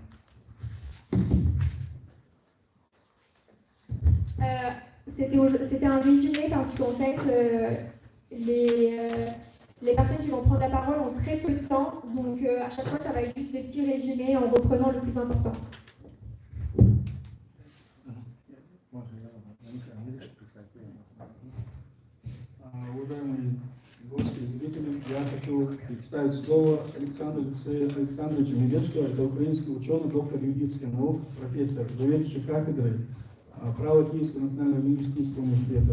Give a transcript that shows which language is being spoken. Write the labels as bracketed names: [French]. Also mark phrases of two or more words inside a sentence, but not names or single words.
[French] C'était un résumé parce qu'en fait, les personnes qui vont prendre la parole ont très peu de temps, donc à chaque fois, ça va être juste des petits résumés en reprenant le plus important. [Russian] Уважаемые гости и зрители, я хочу представить слово Александру Александровичу Медведчуку. Это украинский ученый, доктор юридических наук, профессор, заведующий кафедрой права Киевского национального лингвистического университета.